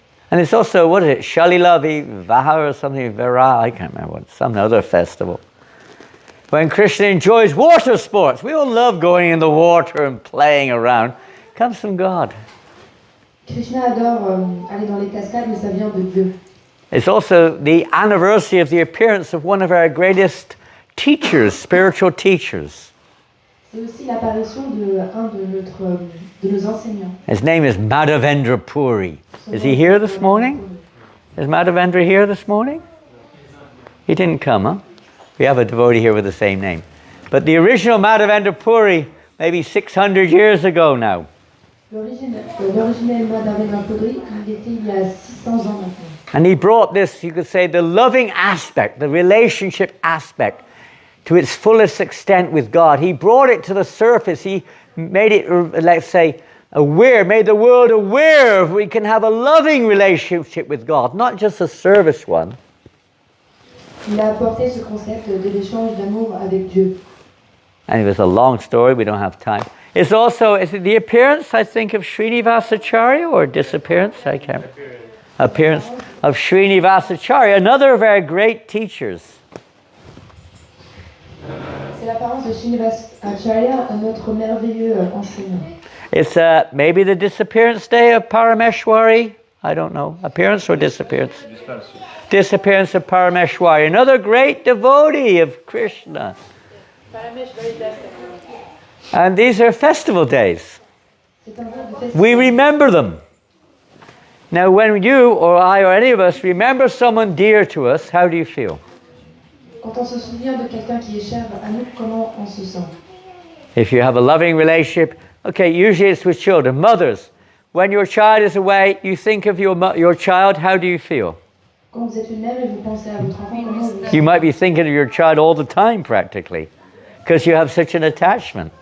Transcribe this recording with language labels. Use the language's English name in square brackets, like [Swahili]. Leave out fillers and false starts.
[English] And it's also, what is it, Shalila Vivaha or something, Vira, I can't remember what, some other festival. When Krishna enjoys water sports, we all love going in the water and playing around. It comes from God. [French] Krishna adore aller dans les cascades, mais ça vient de Dieu. [English] It's also the anniversary of the appearance of one of our greatest teachers, spiritual teachers. [French] C'est aussi l'apparition de nos enseignants. [English] His name is Madhavendra Puri. Is he here this morning? Is Madhavendra here this morning? He didn't come, huh? We have a devotee here with the same name. But the original Madhavendra Puri, maybe 600 years ago now. [French] L'originel Madhavendra Puri, il était il y a 600 ans maintenant. [English] And he brought this, you could say, the loving aspect, the relationship aspect, to its fullest extent with God. He brought it to the surface. He made it, let's say, aware, made the world aware of we can have a loving relationship with God, not just a service one. [French] Il a apporté ce concept de l'échange d'amour avec Dieu. [English] And it was a long story, we don't have time. It's also, is it the appearance, I think, of Srinivasacharya or disappearance? I can't. Appearance of Srinivasacharya, another of our great teachers. [French] C'est l'apparence de Srinivasacharya, un autre merveilleux enseignant. [English] It's maybe the disappearance day of Parameshwari. I don't know. Appearance or disappearance? Disappearance of Parameshwari, another great devotee of Krishna. And these are festival days. We remember them. Now, when you or I or any of us remember someone dear to us, how do you feel? [French] Quand on se souvient de quelqu'un qui est cher à nous, comment on se sent? [English] If you have a loving relationship, okay, usually it's with children. Mothers, when your child is away, you think of your child, how do you feel? [French] Quand vous êtes une mère et vous pensez à votre enfant, comment vous [English] You might be thinking of your child all the time, practically, because you have such an attachment.